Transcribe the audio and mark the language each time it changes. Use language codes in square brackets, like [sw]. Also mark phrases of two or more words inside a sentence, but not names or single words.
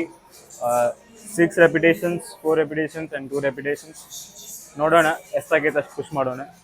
[en] 6 repetitions, 4 repetitions and 2 repetitions. [kn] ನೋಡೋಣ ಎಷ್ಟಾಗೈತೆ ಅಷ್ಟು ಪುಷ್ ಮಾಡೋಣ.